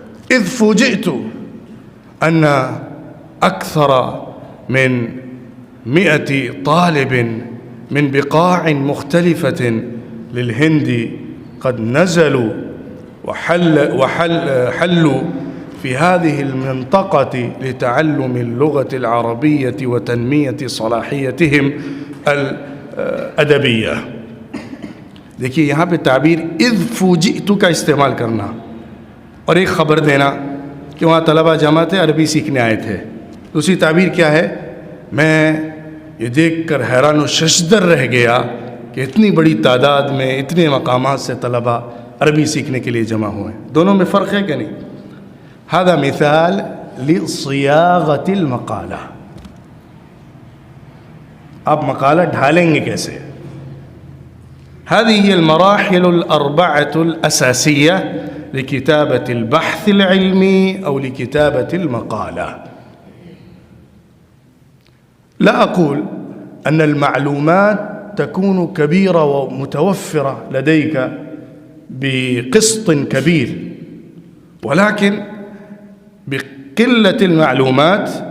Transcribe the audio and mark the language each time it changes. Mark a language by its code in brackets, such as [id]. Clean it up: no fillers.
[ar] إذ فوجئت أن أكثر من 100 طالب من بقاع مختلفة للهند قد نزلوا وحلوا في هذه المنطقة لتعلم اللغة العربية وتنمية صلاحيتهم الأدبية. [ur] دیکھیے یہاں پہ تعبیر [ar] اذ فوجئت [ur] کا استعمال کرنا اور ایک خبر دینا کہ وہاں طلبہ جمع تھے، عربی سیکھنے آئے تھے۔ دوسری تعبیر کیا ہے؟ میں یہ دیکھ کر حیران و ششدر رہ گیا کہ اتنی بڑی تعداد میں اتنے مقامات سے طلبہ عربی سیکھنے کے لیے جمع ہوئے ہیں۔ دونوں میں فرق ہے کہ نہیں؟ [ar] هذا مثال لصياغة المقالة، [ur] آپ مقالہ ڈھالیں گے کیسے؟ [ar] هذه هي المراحل الأربعة الأساسية لكتابة البحث العلمي أو لكتابة المقالة. لا أقول أن المعلومات تكون كبيرة ومتوفرة لديك بقسط كبير، ولكن بقلة المعلومات